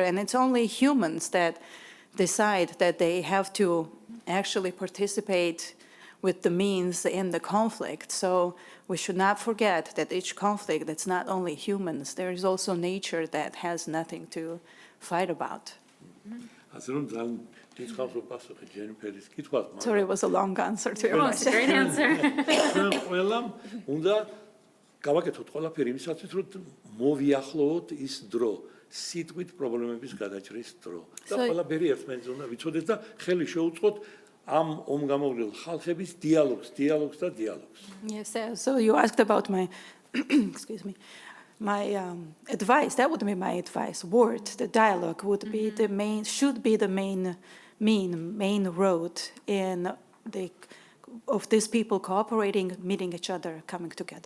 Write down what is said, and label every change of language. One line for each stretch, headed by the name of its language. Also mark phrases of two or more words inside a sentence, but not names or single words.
English: And it's only humans that decide that they have to actually participate with the means in the conflict. So we should not forget that each conflict, that's not only humans, there is also nature that has nothing to fight about.
Georgian: ასე რომ ძალიან დიდხანს ვპასუხე ჯენიფერის კითხვას,
English: Sorry, it was a long answer to your Oh, it's a question. great answer.
Georgian: ჩვენ ყველამ უნდა გავაკეთოთ ყველაფერი იმისათვის, რომ მოვიახლოვოთ ის დრო, სიტყვით პრობლემების გადაჭრის დრო. და
English: So-
Georgian: ყველაფერი ერთმანეთს უნდა ვიცოდეთ და ხელი შეუწყოთ ამ ომგამოვლილ ხალხების დიალოგს და დიალოგს.
English: Yes, so you asked about my, excuse me, my advice. That would be my advice. Word, the dialogue would be the main, should be the main road in of these people cooperating, meeting each other, coming together.